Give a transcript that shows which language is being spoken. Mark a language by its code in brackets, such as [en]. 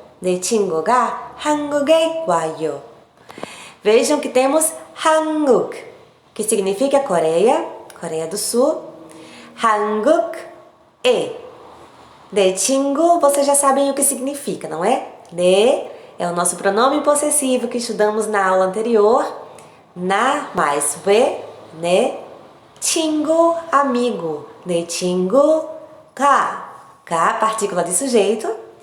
[ko] 내 친구가 한국에 와요. [pt] Vejam que temos 한국, que significa Coreia, Coreia do Sul. 한국 e [ko] 내 친구, [pt] vocês já sabem o que significa, não é? 내 é o nosso pronome possessivo que estudamos na aula anterior. 나 mais 왜, [ko] 내 친구, [pt] amigo. [ko] 내 친구가, [pt] 가, partícula de sujeito.